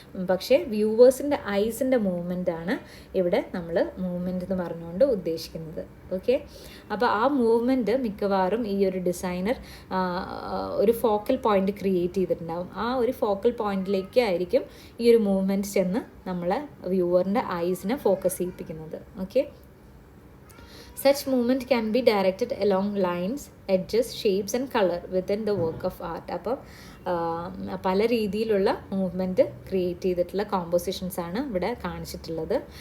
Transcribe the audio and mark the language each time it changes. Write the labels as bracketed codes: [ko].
[ml] പക്ഷേ വ്യൂവേഴ്സിൻ്റെ ഐസിൻ്റെ മൂവ്മെൻ്റ് ആണ് ഇവിടെ നമ്മൾ മൂവ്മെൻറ്റ് എന്ന് പറഞ്ഞുകൊണ്ട് ഉദ്ദേശിക്കുന്നത്. ഓക്കെ, അപ്പോൾ ആ മൂവ്മെൻറ്റ് മിക്കവാറും ഈ ഒരു ഡിസൈനർ ഒരു ഫോക്കൽ പോയിന്റ് ക്രിയേറ്റ് ചെയ്തിട്ടുണ്ടാവും. ആ ഒരു ഫോക്കൽ പോയിന്റിലേക്ക് ആയിരിക്കും ഈ ഒരു മൂവ്മെൻറ്റ് ചെന്ന് നമ്മളെ വ്യൂവറിൻ്റെ ഐസിനെ focus ചെയ്യിപ്പിക്കുന്നത്. [en] Okay, such movement can be directed along lines, edges, shapes and color within the work of art. [ml] അപ്പോൾ പല രീതിയിലുള്ള മൂവ്മെൻറ്റ് ക്രിയേറ്റ് ചെയ്തിട്ടുള്ള കോമ്പോസിഷൻസ് ആണ് ഇവിടെ കാണിച്ചിട്ടുള്ളത്.